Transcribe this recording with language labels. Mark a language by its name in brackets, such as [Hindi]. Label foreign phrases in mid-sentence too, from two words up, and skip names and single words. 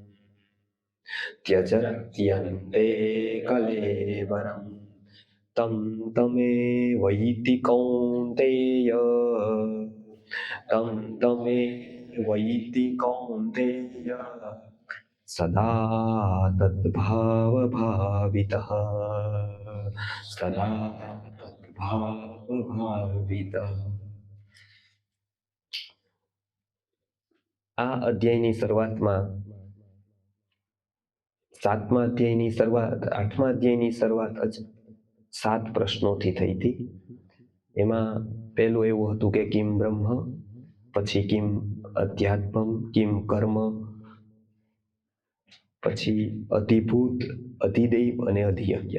[Sanskrit] त्यजत्यन्ते कलेवरम् तं तमेवैति कौन्तेय तं तमेवैति कौन्तेय सदा तद्भावभावितः सदा तद्भावभावितः। [Gujarati] આ અધ્યાયની શરૂઆતમાં 7મા અધ્યાયની શરૂઆત 8મા અધ્યાયની શરૂઆત જ 7 પ્રશ્નોથી થઈ હતી. એમાં પહેલું એવું હતું કે [Sanskrit] કિમ બ્રહ્મ, [Gujarati] પછી [Sanskrit] કિમ અધ્યાત્મમ, કિમ કર્મ, [Gujarati] પછી અધિભૂત, અધિદૈવ અને અધિયજ્ઞ.